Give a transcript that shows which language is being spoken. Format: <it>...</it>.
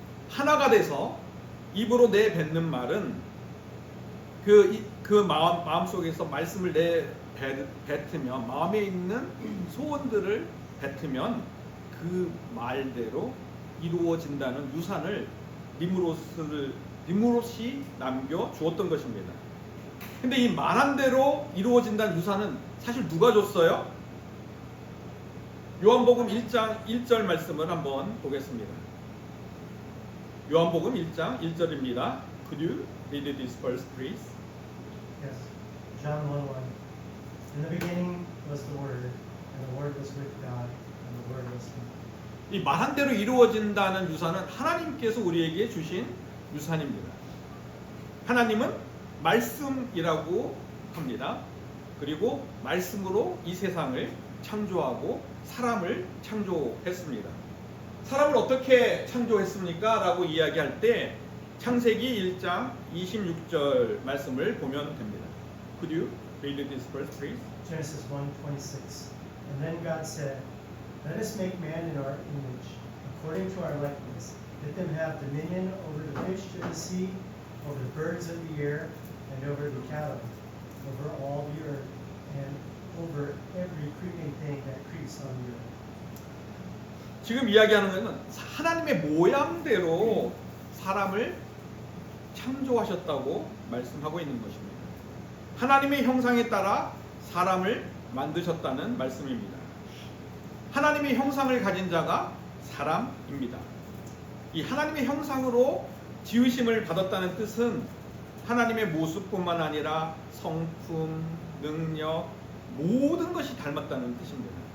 <ko>하나가 돼서 입으로 내뱉는 말은 그 마음 속에서 말씀을 뱉으면 마음에 있는 소원들을 뱉으면 그 말대로 이루어진다는 유산을 니므롯이 남겨 주었던 것입니다. 근데 이 말한 대로 이루어진다는 유산은 사실 누가 줬어요? 요한복음 1장 1절 말씀을 한번 보겠습니다. 요한복음 1장 1절입니다.</ko> <en>Could you read this verse, please? Yes. John 1:1. In the beginning was the Word, and the Word was with God, and the Word was God.</en> <ko>이 말한 대로 이루어진다는 유산은 하나님께서 우리에게 주신 유산입니다. 하나님은 말씀이라고 합니다. 그리고 말씀으로 이 세상을 창조하고 사람을 창조했습니다. 사람을 어떻게 창조했습니까? 라고 이야기할 때 창세기 1장 26절 말씀을 보면 됩니다.</ko> <en>Could you read this verse, please? Genesis 1:26. And then God said, Let us make man in our image, according to our likeness. Let them have dominion over the fish of the sea, over the birds of the air, and over the cattle, over all the earth, and over every creeping thing that creeps on the earth.</en> <ko>지금 이야기하는 것은 하나님의 모양대로 사람을 창조하셨다고 말씀하고 있는 것입니다. 하나님의 형상에 따라 사람을 만드셨다는 말씀입니다. 하나님의 형상을 가진 자가 사람입니다. 이 하나님의 형상으로 지으심을 받았다는 뜻은 하나님의 모습뿐만 아니라 성품, 능력, 모든 것이 닮았다는 뜻입니다.</ko>